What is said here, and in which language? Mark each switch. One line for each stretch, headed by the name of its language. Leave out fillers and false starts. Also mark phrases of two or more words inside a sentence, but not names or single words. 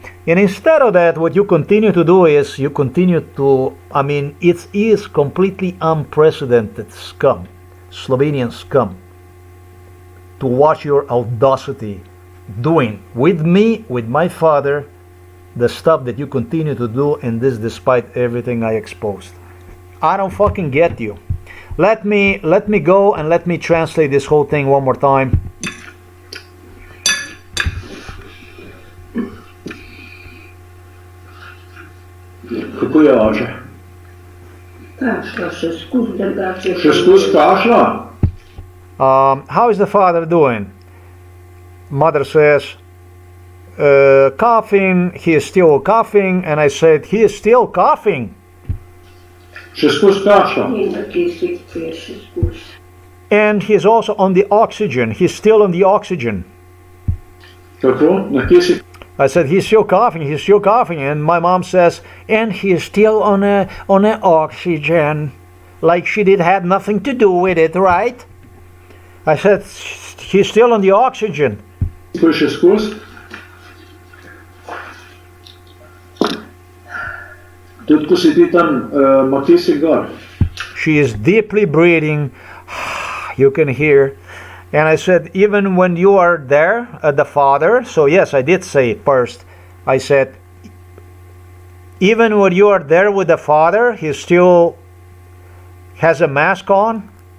English: And instead of that, what you continue to do is you continue to, it is completely unprecedented scum, Slovenian scum, to watch your audacity doing with me, with my father, the stuff that you continue to do, and this despite everything I exposed. I don't fucking get you. Let me go and let me translate this whole thing one more time.
Slovenian: Kako je oče? Kašla še skozi drugače. Še skozi kašla?
English: How is the father doing? Mother says, coughing, he is still coughing, and I said, he is still coughing.
Slovenian: Še skozi kašla? In na kisik je še skozi.
English: And he's also on the oxygen. He's still on the oxygen.
Slovenian: Kako? Na kisik?
English: I said, he's still coughing, and my mom says, and he's still on a oxygen, like she had nothing to do with it, right? I said, he's still on the oxygen.
Slovenian: Ko je še skozi? Tudi ko si ti tam, ima kisik gor?
English: She is deeply breathing, you can hear. And I said, even when you are there, the father, so yes, I did say it first. I said, even when you are there with the father, he still has a mask on.